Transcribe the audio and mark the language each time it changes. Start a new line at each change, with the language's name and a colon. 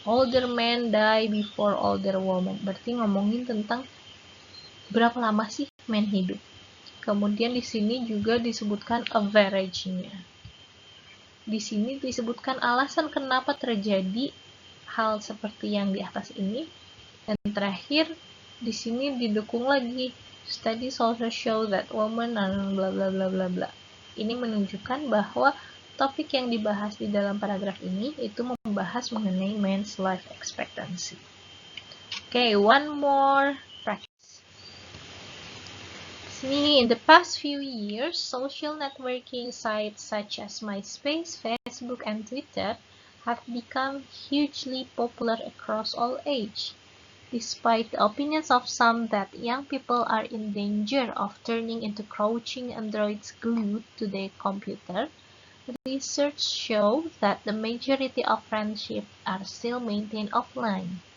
English: Older men die before older women.
Indonesian: Berarti ngomongin tentang berapa lama sih men hidup. Kemudian di sini juga disebutkan average-nya. Di sini disebutkan alasan kenapa terjadi hal seperti yang di atas ini. Dan terakhir, di sini didukung lagi.
English: Studies also show that women are bla bla bla bla bla.
Indonesian: Ini menunjukkan bahwa topik yang dibahas di dalam paragraf ini itu membahas mengenai men's life expectancy.
English: Okay, one more practice. Sini, in the past few years, social networking sites such as MySpace, Facebook, and Twitter have become hugely popular across all ages. Despite the opinions of some that young people are in danger of turning into crouching androids glued to their computer, research shows that the majority of friendships are still maintained offline.